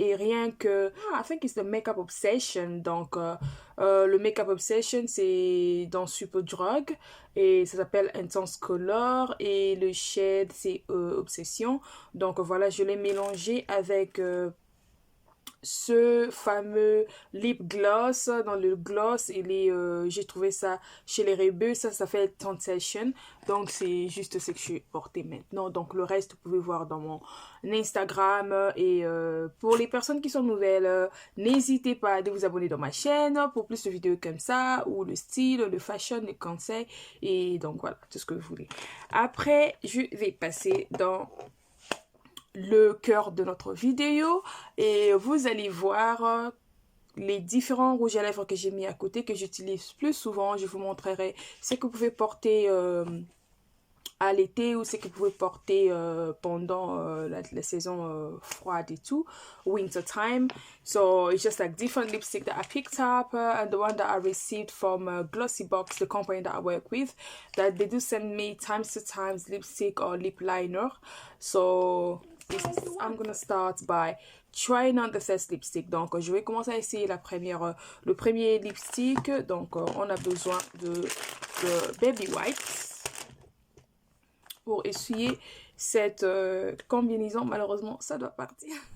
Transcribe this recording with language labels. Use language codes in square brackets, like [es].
[fr] Et rien que [en] I think it's the Makeup Obsession. [fr] Donc le Makeup Obsession, c'est dans Superdrug et ça s'appelle Intense Color, et le shade c'est Obsession. Donc voilà, je l'ai mélangé avec ce fameux lip gloss. Dans le gloss, j'ai trouvé ça chez les Rebeux, ça fait Temptation. Donc c'est juste ce que je suis portée maintenant. Donc le reste vous pouvez voir dans mon Instagram. Et pour les personnes qui sont nouvelles, n'hésitez pas à vous abonner dans ma chaîne pour plus de vidéos comme ça, ou le style, le fashion, les conseils, et donc voilà, tout ce que vous voulez. Après, je vais passer dans le cœur de notre vidéo et vous allez voir les différents rouges à lèvres que j'ai mis à côté, que j'utilise plus souvent. Je vous montrerai ce que vous pouvez porter à l'été, ou ce que vous pouvez porter pendant la saison froide et tout, [en] winter time. So it's just like different lipstick that I picked up, and the one that I received from Glossybox, the company that I work with, that they do send me times to times lipstick or lip liner. So I'm gonna start by trying on the first lipstick. [fr] Donc je vais commencer à essayer le premier lipstick. Donc on a besoin de Baby Wipes pour essuyer cette combinaison. Malheureusement ça doit partir.